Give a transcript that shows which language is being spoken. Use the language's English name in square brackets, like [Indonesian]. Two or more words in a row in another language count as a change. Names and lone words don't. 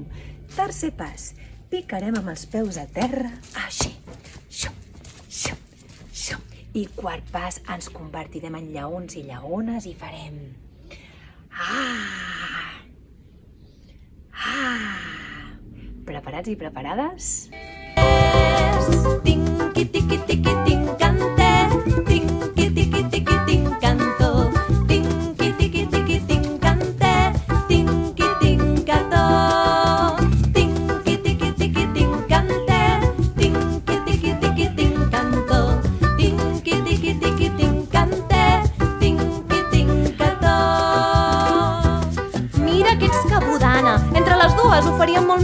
[Catalan] Tercer pas, picarem amb els peus a terra, així. Xum, xum, xum. I quart pas, ens convertirem en lleons i lleones i farem ah! Ah! Preparats i preparades? Tinky tiki tiki tincante, tinky tiki tiki tincanto, tinky tiki tiki tincante, tinky tincato, tinky tiki tiki tincante, tinky tiki tiki tincanto, tinky tiki tiki tincante, tinky tincato. Mira que ets cabudana, entre les dues ho faríem molt més.